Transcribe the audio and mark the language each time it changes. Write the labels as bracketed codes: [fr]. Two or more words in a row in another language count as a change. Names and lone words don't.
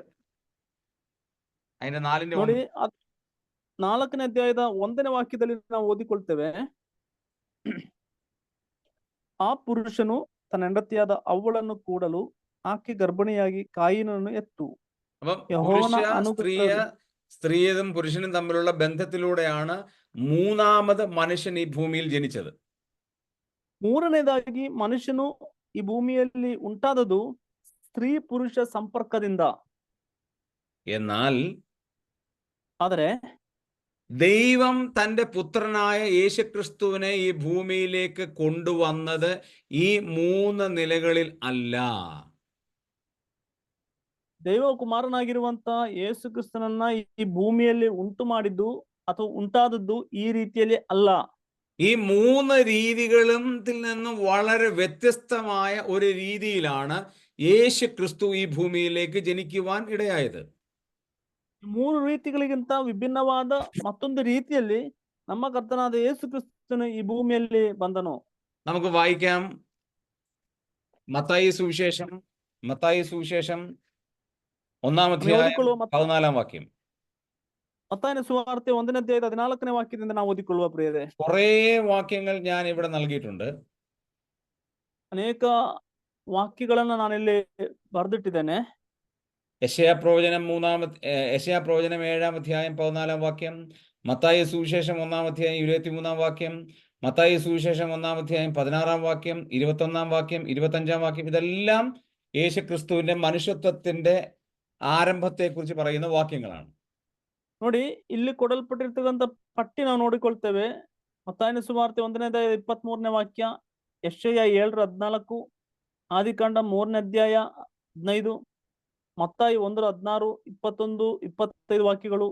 [ml] അതിന്റെ 4-ന്റെ [kn] ನೋಡಿ, 4ನೇ ಅಧ್ಯಾಯದ 1ನೇ ವಾಕ್ಯದಲ್ಲಿ ನಾವು ಓದಿಕೊಳ್ತೇವೆ. ಆ ಪುರುಷನು ತನ್ನ ಹೆಂಡತಿಯಾದ ಅವ್ವಳನ್ನು ಕೂಡಲು ಆಕೆ ಗರ್ಭಿಣಿಯಾಗಿ ಕಾಯಿನನ್ನು എത്തു. [ml] അപ്പം സ്ത്രീയും പുരുഷനും തമ്മിലുള്ള ബന്ധത്തിലൂടെയാണ് മൂന്നാമത് മനുഷ്യൻ ഈ ഭൂമിയിൽ ജനിച്ചത്. [kn] ಮೂರನೇದಾಗಿ ಮನುಷ್ಯನು ಈ ಭೂಮಿಯಲ್ಲಿ ಉಂಟಾದದು ಸ್ತ್ರೀ ಪುರುಷ ಸಂಪರ್ಕದಿಂದ. [ml] എന്നാൽ [kn] ಆದರೆ [ml] ദൈവം തന്റെ പുത്രനായ യേശുക്രിസ്തുവിനെ ഈ ഭൂമിയിലേക്ക് കൊണ്ടുവന്നത് ഈ 3 നിലകളിൽ അല്ല. [kn] ದೈವ ಕುಮಾರನಾಗಿರುವಂತ ಯೇಸು ಕ್ರಿಸ್ತನನ್ನ ಈ ಭೂಮಿಯಲ್ಲಿ ಉಂಟು ಮಾಡಿದ್ದು ಅಥವಾ ಉಂಟಾದದ್ದು ಈ ರೀತಿಯಲ್ಲಿ ಅಲ್ಲ. [ml] ഈ 3 രീതികളിൽ നിന്നും വളരെ വ്യത്യസ്തമായ ഒരു രീതിയിലാണ് യേശുക്രിസ്തു ഈ ഭൂമിയിലേക്ക് ജനിക്കുവാൻ ഇടയായത്. [kn] 3 ರೀತಿಗಳಿಗಿಂತ ವಿಭಿನ್ನವಾದ ಮತ್ತೊಂದು ರೀತಿಯಲ್ಲಿ ನಮ್ಮ ಕರ್ತನಾದ ಯೇಸು ಕ್ರಿಸ್ತನು ಈ ಭೂಮಿಯಲ್ಲಿ ಬಂದನು. [ml] നമുക്ക് വായിക്കാം. മത്തായി സുവിശേഷം 1-ാം അധ്യായം 14-ാം വാക്യം. [kn] ಮತ್ತಾಯನ ಸುವಾರ್ತೆ 1ನೇ ಅಧ್ಯಾಯದ 14ನೇ ವಾಕ್ಯದಿಂದ ನಾವು ಓದಿಕೊಳ್ಳುವ ಪ್ರಿಯರೇ. [ml] കുറേ വാക്യങ്ങൾ ഞാൻ ഇവിടെ നൽകിയിട്ടുണ്ട്. [kn] ಅನೇಕ ವಾಕ್ಯಗಳನ್ನ ನಾನಿಲ್ಲಿ ಬರೆದಿಟ್ಟಿದ್ದೇನೆ. [ml] യെശയ്യാ പ്രവചനം 7-ാം അധ്യായം 14-ാം വാക്യം, മത്തായി സുവിശേഷം 1-ാം അധ്യായം 23-ാം വാക്യം, മത്തായി സുവിശേഷം 1-ാം അധ്യായം 16-ാം വാക്യം, 21-ാം വാക്യം, 25-ാം വാക്യം. ഇതെല്ലാം യേശുക്രിസ്തുവിന്റെ മനുഷ്യത്വത്തിന്റെ ആരംഭത്തെക്കുറിച്ച് പറയുന്ന വാക്യങ്ങളാണ്. [kn] ನೋಡಿ, ಇಲ್ಲಿ ಕೊಡಲ್ಪಟ್ಟಿರ್ತಕ್ಕಂಥ ಪಟ್ಟಿ ನಾವು ನೋಡಿಕೊಳ್ತೇವೆ. ಮತ್ತಾಯನ ಸುವಾರ್ತೆ 1ನೇ ಅಧ್ಯಾಯ 23ನೇ ವಾಕ್ಯ, ಯೆಶಯ್ಯ 7:14, ಆದಿಕಾಂಡ 3ನೇ ಅಧ್ಯಾಯ 15, ಮತ್ತಾಯಿ 1:16, 21, 25 ವಾಕ್ಯಗಳು,